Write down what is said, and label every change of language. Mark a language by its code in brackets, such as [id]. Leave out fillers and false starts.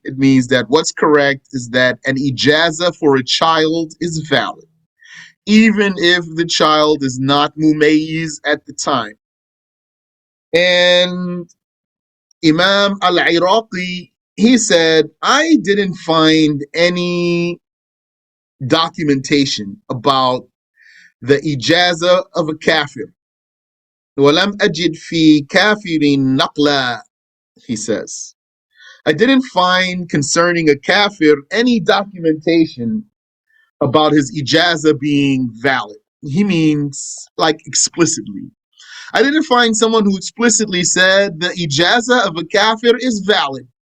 [en] It means that what's correct is that an ijazah for a child is valid, even if the child is not mumayyiz at the time. And Imam al-Iraqi, he said, I didn't find any documentation about the ijazah of a kafir. [ar] وَلَمْ أَجِدْ فِي كَافِرٍ نَقْلًا, [en] he says. I didn't find concerning a kafir any documentation about his ijazah being valid. He means like explicitly. I didn't find someone who explicitly said the ijazah of a kafir is valid.